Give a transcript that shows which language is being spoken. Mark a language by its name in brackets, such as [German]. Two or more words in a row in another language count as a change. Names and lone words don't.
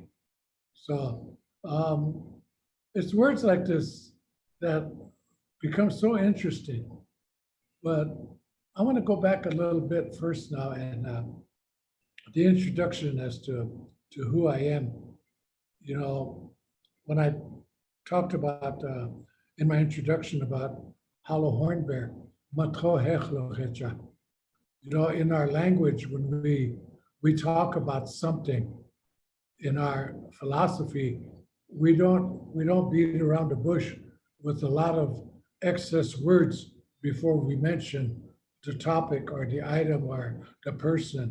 [English] So it's words like this that become so interesting. But I want to go back a little bit first now and the introduction as to who I am. When I talked about in my introduction about hollow HornBear, [Lakota] matro hechlo hecha. [English] In our language, when we talk about something in our philosophy, we don't beat around the bush with a lot of excess words before we mention the topic or the item or the person.